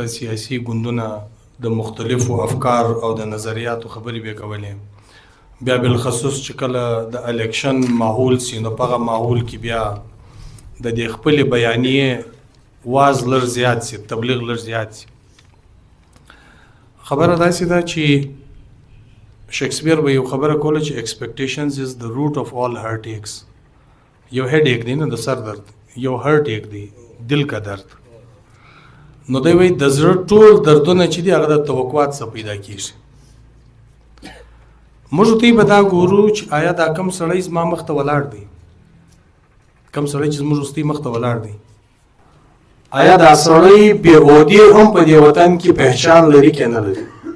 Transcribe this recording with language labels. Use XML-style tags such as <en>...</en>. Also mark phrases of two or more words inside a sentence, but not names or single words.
<ps>سیاسي ګوندونه د مختلفو افکار او د نظریاتو خبرې به کولې بیا بالخصوص چې کله د الیکشن ماحول سي نو په هغه ماحول کې بیا د دې خپل بیانیه واز لر زیات سي تبلیغ لر زیات سي خبره داسې ده چې شکسپیر به یو خبره کوله چې</ps> <en>expectations is the root of all heartaches.</en> <ps>یو هیډ ایک دی نه د سر درد، یو هرټ ایک دی</ps> <ur>دل کا درد.</ur> <ps>نو دی وایي د زړه ټول دردونه چې دي هغه د توقعات څخه پیدا کېږي. موږ ته به دا ګورو چې آیا دا کم سړی زما مخ ته ولاړ دی، کم سړی چې زموږ وروستي مخ ته ولاړ دی، آیا دا سړی بې عهدې هم په دې وطن کې پهچان لري که نه لري؟</ps>